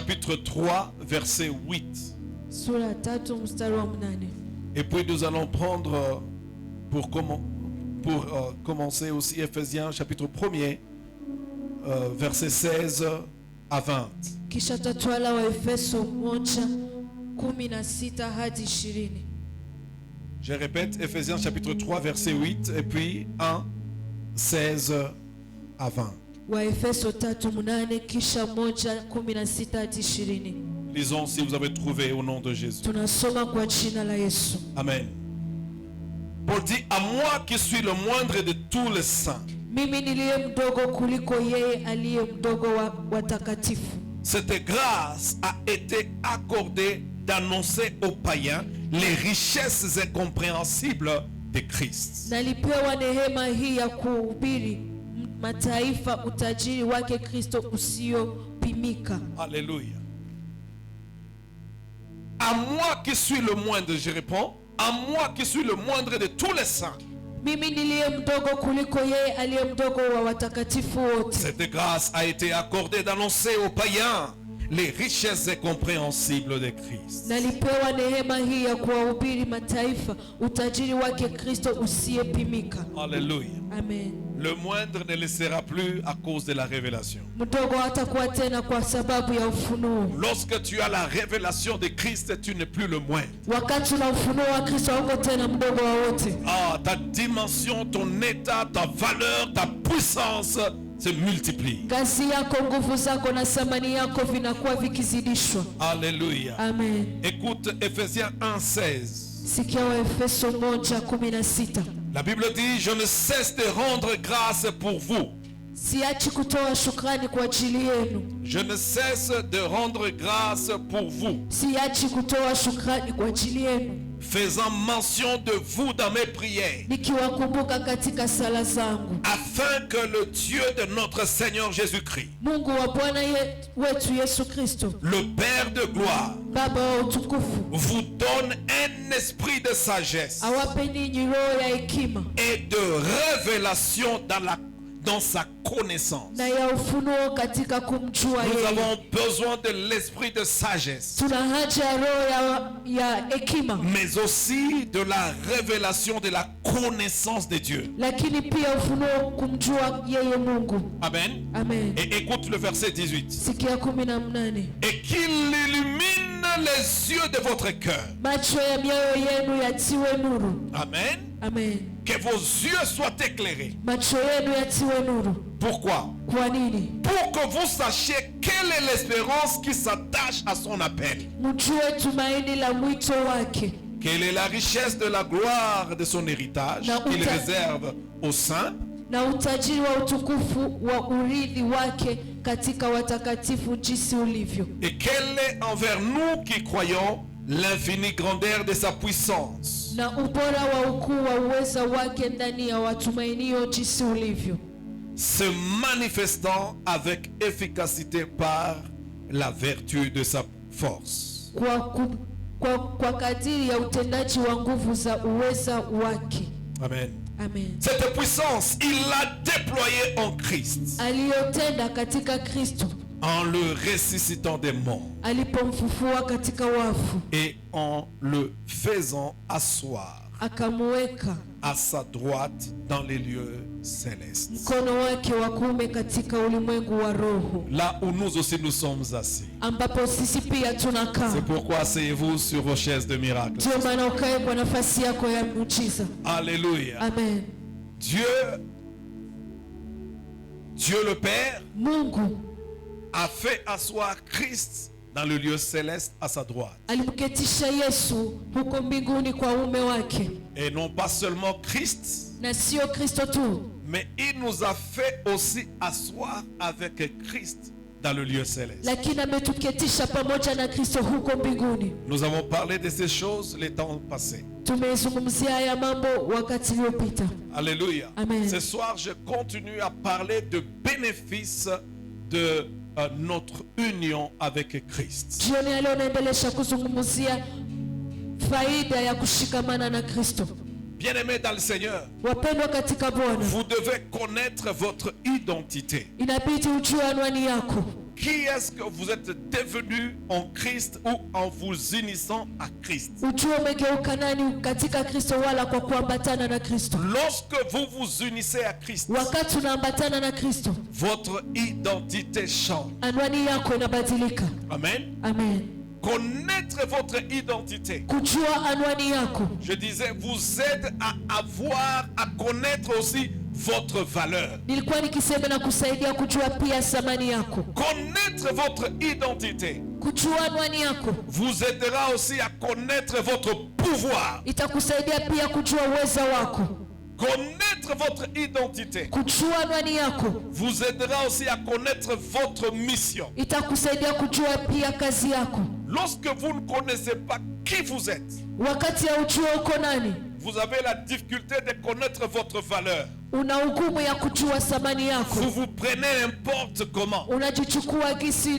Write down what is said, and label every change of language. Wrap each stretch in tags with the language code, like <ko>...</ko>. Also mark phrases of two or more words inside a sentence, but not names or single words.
<fr>chapitre 3, verset 8.</fr> <sw>Sura 3 mstari wa 8.</sw> <fr>Et puis nous allons prendre pour commencer aussi Ephésiens chapitre 1er, verset 16 à 20.</fr> <sw>Kisha tatwala wa Efeso 1:16 hadi 20.</sw> <fr>Je répète, Ephésiens chapitre 3, verset 8 et puis 1, 16 à 20.</fr> <sw>Wa Efeso 3:8 kisha 1:16 hadi 20.</sw> <fr>Lisons si vous avez trouvé au nom de Jésus.</fr> <sw>Tunasoma kwa jina la Yesu. Amen.</sw> <fr>Paul dit, à moi qui suis le moindre de tous les saints.</fr> <sw>Mimi niliye mdogo kuliko yeye aliye mdogo wa watakatifu.</sw> <fr>Cette grâce a été accordée d'annoncer aux païens les richesses incompréhensibles de Christ.</fr> <sw>Nalipewa neema hii ya kuhubiri mataifa utajiri wake Kristo usiopimika.</sw> <fr>Alléluia. À moi qui suis le moindre, je réponds, à moi qui suis le moindre de tous les saints.</fr> <sw>Mimi niliye mdogo kuliko yeye aliye mdogo wa watakatifu wote.</sw> <fr>Cette grâce a été accordée d'annoncer aux païens les richesses incompréhensibles de Christ.</fr> <sw>Nalipewa neema hii ya kuwahubiri mataifa utajiri wake Kristo usiyepimika.</sw> <fr>Alléluia. Amen. Le moindre ne le sera plus à cause de la révélation.</fr> <sw>Mdogo hatakuwa tena kwa sababu ya ufunuo.</sw> <fr>Lorsque tu as la révélation de Christ, tu n'es plus le moindre.</fr> <sw>Wakati una ufunuo wa Kristo hauko tena mdogo wa wote.</sw> <fr>Ah, ta dimension, ton état, ta valeur, ta puissance se multiplient.</fr> <sw>Kazi yako, nguvu zako na thamani yako vinakuwa vikizidishwa.</sw> <fr>Alléluia. Amen. Écoute Ephésiens 1:16.</fr> <sw>Sikia wa Efeso 1:16.</sw> <fr>La Bible dit, je ne cesse de rendre grâce pour vous.</fr> <sw>Siachi kutoa shukrani kwa ajili yenu.</sw> <fr>Je ne cesse de rendre grâce pour vous.</fr> <sw>Siachi kutoa shukrani kwa ajili yenu.</sw> <fr>Faisant mention de vous dans mes prières.</fr> <sw>Nikiwakumbuka katika sala zangu.</sw> <fr>Afin que le Dieu de notre Seigneur Jésus-Christ,</fr> <sw>Mungu wa Bwana wetu Yesu Kristo,</sw> <fr>le Père de gloire,</fr> <sw>Baba wa utukufu,</sw> <fr>vous donne un esprit de sagesse</fr> <sw>awape ninyi roho ya hekima</sw> <fr>et de révélation dans sa connaissance.</fr> <sw>na ya ufunuo katika kumjua</sw> <fr>Nous</fr> <sw>yeye.</sw> <fr>avons besoin de l'esprit de sagesse,</fr> <sw>Tuna haja ya roho ya hekima,</sw> <fr>mais aussi de la révélation de la connaissance de Dieu.</fr> <sw>lakini pia ufunuo kumjua yeye Mungu. Amen. Amen.</sw> <fr>Et écoute le verset 18.</fr> <sw>Sikia 18.</sw> <fr>Et qu'il illumine les yeux de votre cœur.</fr> <sw>Macho ya mioyo yenu yatiwe nuru. Amen. Amen.</sw> <fr>Que vos yeux soient éclairés.</fr> <sw>Macho yenu yatiwe nuru.</sw> <fr>Pourquoi?</fr> <sw>Kwa nini?</sw> <fr>Pour que vous sachiez quelle est l'espérance qui s'attache à son appel.</fr> <sw>Mjue tumaini la mwito wake.</sw> <fr>Quelle est la richesse de la gloire de son héritage qu'il réserve aux saints.</fr> <sw>Na utajiri wa utukufu wa urithi wake katika watakatifu jinsi ulivyo.</sw> <fr>Et quelle est envers nous qui croyons l'infinie grandeur de sa puissance.</fr> <sw>Na ubora wa ukuu wa uweza wake ndani ya watumainio jinsi ulivyo.</sw> <fr>Se manifestant avec efficacité par la vertu de sa force.</fr> <sw>Kwa kadiri ya utendaji wa nguvu za uweza wake. Amen. Amen.</sw> <fr>Cette puissance, il l'a déployée en Christ.</fr> <sw>Aliyotenda katika Kristo.</sw> <fr>En le ressuscitant des morts.</fr> <sw>Alipomfufua katika wafu.</sw> <fr>Et en le faisant asseoir.</fr> <sw>Akamweka</sw> <fr>à sa droite dans les lieux célestes.</fr> <sw>Mkono wake wa kuume katika ulimwengu wa roho.</sw> <fr>Là où nous aussi nous sommes assis.</fr> <sw>Ambapo sisi pia tunakaa.</sw> <fr>C'est pourquoi asseyez-vous sur vos chaises de miracle.</fr> <sw>Ndio maana ukae kwa nafasi yako ya muujiza.</sw> <fr>Alléluia. Amen. Dieu le Père</fr> <sw>Mungu</sw> <fr>a fait asseoir Christ dans le lieu céleste à sa droite.</fr> <sw>Alimketisha Yesu huko mbinguni kwa uume wake.</sw> <fr>Et non pas seulement Christ,</fr> <sw>na sio Kristo tu,</sw> <fr>mais il nous a fait aussi asseoir avec Christ dans le lieu céleste.</fr> <sw>Lakini ametuketisha pamoja na Kristo huko mbinguni.</sw> <fr>Nous avons parlé de ces choses les temps passés.</fr> <sw>Tumezungumzia haya mambo wakati uliopita.</sw> <fr>Alléluia. Amen. Ce soir, je continue à parler de bénéfices de notre union avec Christ.</fr> <sw>Jioni ya leo naendelea kuzungumzia faida ya kushikamana na Kristo.</sw> <fr>Bien-aimés dans le Seigneur,</fr> <sw>Wapendwa katika Bwana,</sw> <fr>vous devez connaître votre identité.</fr> <sw>inabidi ujue anwani yako.</sw> <fr>qui est-ce que vous êtes devenu en Christ ou en vous unissant à Christ.</fr> <sw>ujue umegeuka nani katika Kristo wala kwa kuambatana na Kristo.</sw> <fr>Lorsque vous vous unissez à Christ,</fr> <sw>Wakati unaambatana na Kristo,</sw> <fr>votre identité change.</fr> <sw>anwani yako inabadilika. Amen. Amen.</sw> <fr>Connaître votre identité,</fr> <sw>Kujua anwani yako,</sw> <fr>je disais, vous aide à avoir, à connaître aussi votre valeur.</fr> <sw>nilikuwa nikisema na kusaidia kujua pia thamani yako.</sw> <fr>Connaître votre identité</fr> <sw>Kujua anwani yako</sw> <fr>vous aidera aussi à connaître votre pouvoir.</fr> <sw>itakusaidia pia kujua uweza wako.</sw> <fr>Connaître votre identité</fr> <sw>Kujua anwani yako</sw> <fr>vous aidera aussi à connaître votre mission.</fr> <sw>itakusaidia kujua pia kazi yako.</sw> <fr>Lorsque vous ne connaissez pas qui vous êtes,</fr> <sw>Wakati ya ujua uko nani,</sw> <fr>vous avez la difficulté de connaître votre valeur.</fr> <sw>una hukumu ya kujua thamani yako.</sw> <fr>Vous vous prenez n'importe comment</fr> <sw>Unajichukua gisi</sw>